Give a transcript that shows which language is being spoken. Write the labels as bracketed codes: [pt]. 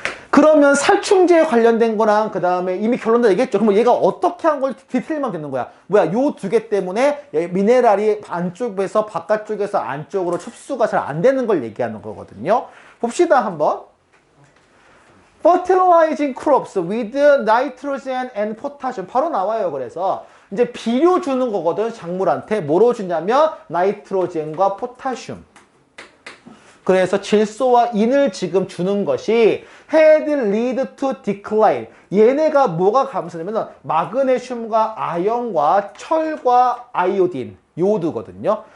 [ko] 그러면 살충제에 관련된 거랑 그 다음에 이미 결론도 얘기했죠. 그러면 얘가 어떻게 한 걸 디테일만 되는 거야. 뭐야, 요 두 개 때문에 미네랄이 안쪽에서 바깥쪽에서 안쪽으로 흡수가 잘 안 되는 걸 얘기하는 거거든요. 봅시다 한번. [en] Fertilizing crops with nitrogen and potassium. [ko] 바로 나와요. 그래서 이제 비료 주는 거거든. 작물한테 뭐로 주냐면 나이트로젠과 포타슘. 그래서 질소와 인을 지금 주는 것이 [en] had lead to decline. [ko] 얘네가 뭐가 감소되면 마그네슘과 아연과 철과 아이오딘, 요오드거든요.